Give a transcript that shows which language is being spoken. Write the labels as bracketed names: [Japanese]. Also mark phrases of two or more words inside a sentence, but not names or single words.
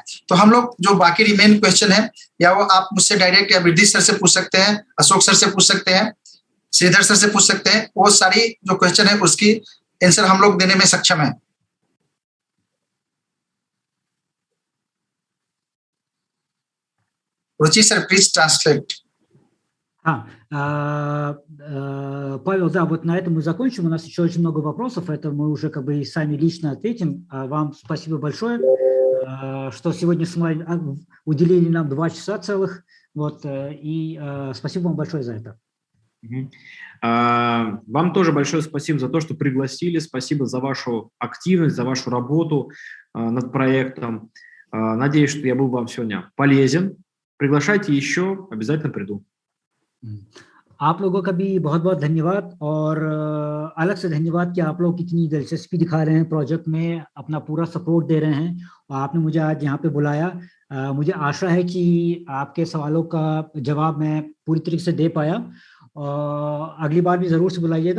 [Hindi] तो हम लोग जो बाकी [English] remain question [Hindi] है, या वो आप मुझसे डायरेक्ट या बिरदी सर से पूछ सकते हैं, अशोक सर से पूछ सकते हैं, श्रीधर सर से पूछ सकते हैं। वो सारी जो क्वेश्चन है उसकी आंसर हम लोग देने में सक्षम है। रुचि सर [English] please translate. [Russian] Павел, да, вот на этом мы закончим. У нас еще очень много вопросов, это мы уже как бы и сами лично ответим. Вам спасибо большое, что сегодня с вами уделили нам 2 часа целых. Вот, и спасибо вам большое за это. Вам тоже большое спасибо за то, что пригласили. Спасибо за вашу активность, за вашу работу над проектом. Надеюсь, что я был вам сегодня полезен. Приглашайте еще, обязательно приду. [Hindi] आप लोगों का भी बहुत बहुत धन्यवाद, और अलग से धन्यवाद कि आप लोग इतनी दिलचस्पी दिखा रहे हैं प्रोजेक्ट में, अपना पूरा सपोर्ट दे रहे हैं, और आपने मुझे आज यहाँ पे बुलाया। मुझे आशा है कि आपके सवालों का जवाब मैं पूरी तरीके से दे पाया, और अगली बार भी ज़रूर से बुलाइएगा।